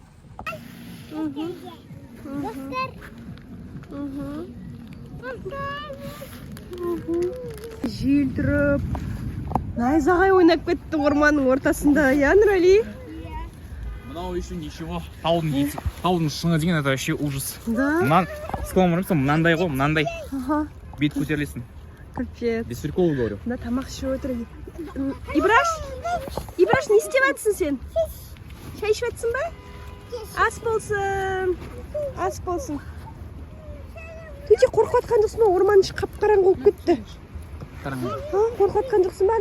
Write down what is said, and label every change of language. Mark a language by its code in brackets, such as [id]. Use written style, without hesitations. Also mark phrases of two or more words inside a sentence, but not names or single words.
[kk] Жел тұрып. Найзағай ойнап кетті орманның ортасында. Я, Нұрали? [ru] Мынау еще ничего. [kk] Таудың шыңы деген [ru] это вообще ужас. Да? [kk] Мынан, сколом ұрымсың, мынандай ғой, мынандай. Ага. Бет көтерілесің. [ru] Капец. Без приколу говорю. [kk] Да, тамақ ішіп отыр. Ибраш? Ибраш, не істеп жатсың сен? Шай ішіп жатсың ба? Ас болсын. Ас болсын. Төте қорқып жатқан жоқсың ба? Орман іші қап-қараңғы болып кетті. Қорқып жатқан жоқсың ба?